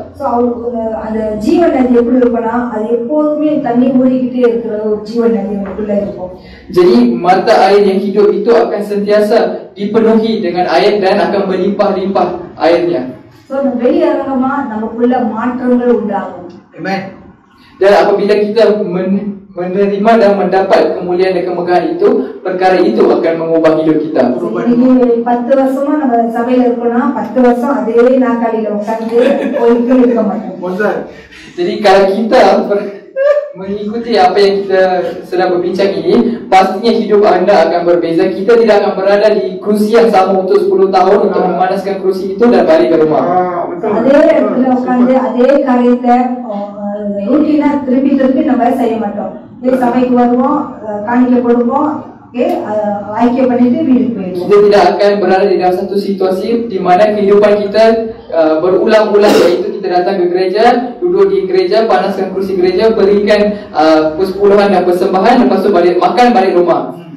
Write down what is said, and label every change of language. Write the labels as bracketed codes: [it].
[ta] So அந்த ஜீவன் நதி எப்படி இருக்கும்னா, அது எப்போதுமே தண்ணி ஓடிக்கிட்டே இருக்கிற ஒரு ஜீவன் நதி நமக்குள்ள இருக்கும். [ms] Jadi mata air yang hidup itu akan sentiasa dipenuhi dengan air dan akan berlimpah-limpah airnya. [ta] So வெளியரங்கமா நமக்குள்ள மாற்றங்கள் உண்டாகும். Amen. [ms] Dan apabila kita menerima dan mendapat kemuliaan dan kemegahan itu, perkara itu akan mengubah hidup kita. [ta] இன்னைக்கு 10 வருஷமா நம்ம சபையில இருக்கோம்னா 10 வருஷம் அதே நாற்காலியில உட்கார்ந்து ஒழுக்கம் இருக்க மாட்டோம். Mozart. [ms] Jadi kalau kita mengikuti apa yang kita sedang berbincang ini, pastinya hidup anda akan berbeza. Kita tidak akan berada di kursi yang sama untuk 10 tahun untuk memanaskan kursi itu dan balik ke rumah. Betul. [ta] அதே இடத்துல உட்கார்ந்து அதே காரியத்தை ரூட்டீனா திருப்பி திருப்பி நம்ம செய்ய மாட்டோம். சபைக்கு வருவோம், காணிக்கை கொடுப்போம், ஐக்கிய பண்ணிட்டு வீட்டுக்கு போயிடுவோம். [ms] Kita tidak akan berada di dalam satu situasi di mana kehidupan kita berulang-ulang, iaitu kita datang ke gereja, duduk di gereja, panaskan kursi gereja, berikan persepuluhan dan persembahan, lepas tu balik makan, balik rumah.